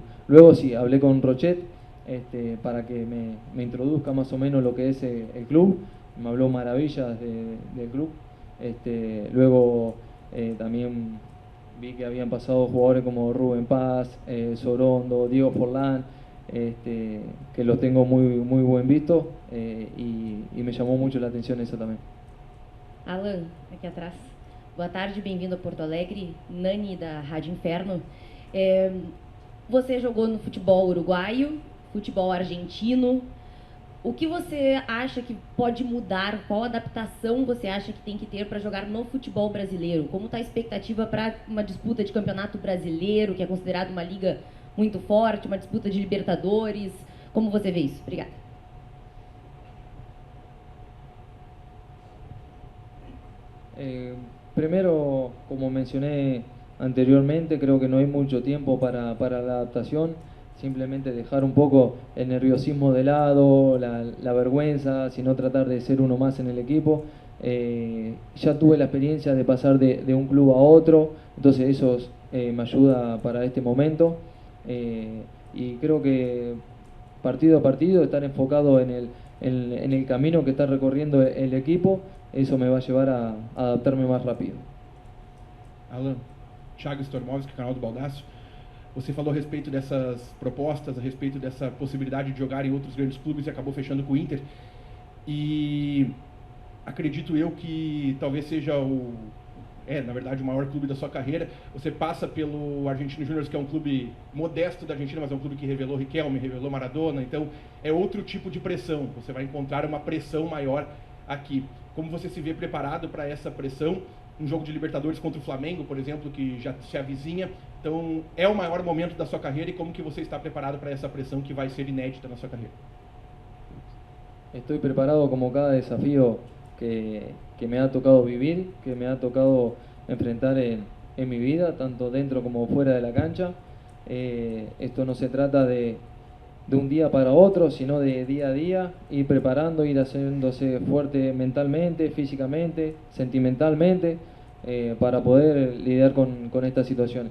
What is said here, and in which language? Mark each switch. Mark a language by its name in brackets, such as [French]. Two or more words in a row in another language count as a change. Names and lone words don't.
[Spanish] Luego sí, hablé con Rochet para que me introduzca más o menos lo que es el club, me habló maravillas del club. Luego también vi que habían pasado jugadores como Rubén Paz, Sorondo, Diego Forlán, que los tengo muy buen visto, y me llamó mucho la atención eso también. [Portuguese] Alan, aqui atrás. Boa tarde, bem-vindo a Porto Alegre. Nani, da Rádio Inferno. Você jogou no futebol uruguaio, futebol argentino. O que você acha que pode mudar? Qual adaptação você acha que tem que ter para jogar no futebol brasileiro? Como está a expectativa para uma disputa de campeonato brasileiro, que é considerado uma liga muito forte, uma disputa de Libertadores? Como você vê isso? Obrigada. [Spanish] Primero, como mencioné anteriormente, creo que no hay mucho tiempo para la adaptación. Simplemente dejar un poco el nerviosismo de lado, la vergüenza, sino tratar de ser uno más en el equipo. Ya tuve la experiencia de pasar de un club a otro, entonces eso me ayuda para este momento. Y creo que partido a partido estar enfocado en el camino que está recorriendo el equipo, eso me va a llevar a adaptarme más rápido. [Portuguese] Alan, Thiago Stormovski, canal do Baldasso. Você falou a respeito dessas propostas, a respeito dessa possibilidade de jogar em outros grandes clubes e acabou fechando com o Inter. E acredito eu que talvez seja na verdade, o maior clube da sua carreira. Você passa pelo Argentino Júnior, que é um clube modesto da Argentina, mas é um clube que revelou Riquelme, revelou Maradona. Então, é outro tipo de pressão. Você vai encontrar uma pressão maior aqui. Como você se vê preparado para essa pressão um jogo de Libertadores contra o Flamengo, por exemplo, que já se avizinha. Então, é o maior momento da sua carreira e como que você está preparado para essa pressão que vai ser inédita na sua carreira? [Spanish] Estoy preparado como cada desafío que me ha tocado vivir, que me ha tocado enfrentar en mi vida, tanto dentro como fuera de la cancha. Esto no se trata de un día para otro, sino de día a día, ir preparando, ir haciéndose fuerte mentalmente, físicamente, sentimentalmente, para poder lidiar con esta situación.